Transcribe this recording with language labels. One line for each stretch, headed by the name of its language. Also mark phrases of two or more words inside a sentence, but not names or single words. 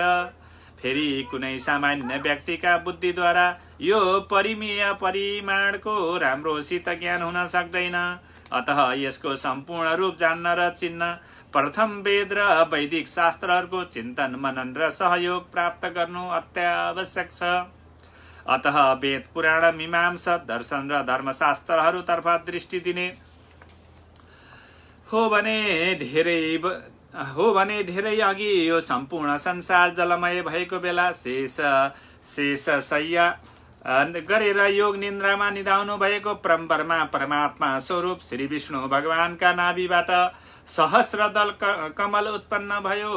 Nepali: फेरि कुनै सामान्य व्यक्तिका बुद्धिद्वारा यो परिमेय परिमाणको राम्रोसित ज्ञान हुन सक्दैन। अतः यसको सम्पूर्ण रूप जान्न र चिन्न प्रथम वेद र वैदिक शास्त्रहरूको चिन्तन मनन र सहयोग प्राप्त गर्नु अत्यावश्यक छ। अतः वेद पुराण मीमांसा दर्शन र धर्मशास्त्रहरूतर्फ दृष्टि दिने हो भने धेरै अघि यो सम्पूर्ण संसार जलमय भएको बेला शेष शय्या गरेर योग निन्द्रामा निधाउनु भएको परब्रह्मा परमात्मा स्वरूप श्री विष्णु भगवानका नाभिबाट सहस्रदल कमल उत्पन्न भयो।